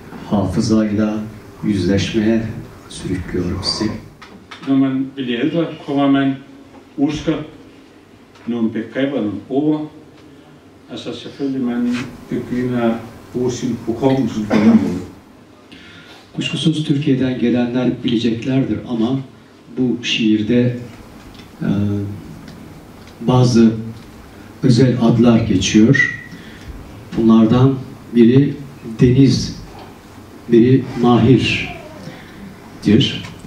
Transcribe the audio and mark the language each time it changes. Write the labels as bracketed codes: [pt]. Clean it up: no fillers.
[tr] Hafızayla yüzleşmeye sürüklüyor bizi. [da] Når man bliver ældre, kommer man husker nogle begreber, nogle ord. Altså selvfølgelig man begynder at bruge sin hukommelse på den måde. [tr] Kuşkusuz Türkiye'den gelenler bileceklerdir ama bu şiirde bazı özel adlar geçiyor. Bunlardan biri Deniz, biri Mahir'dir.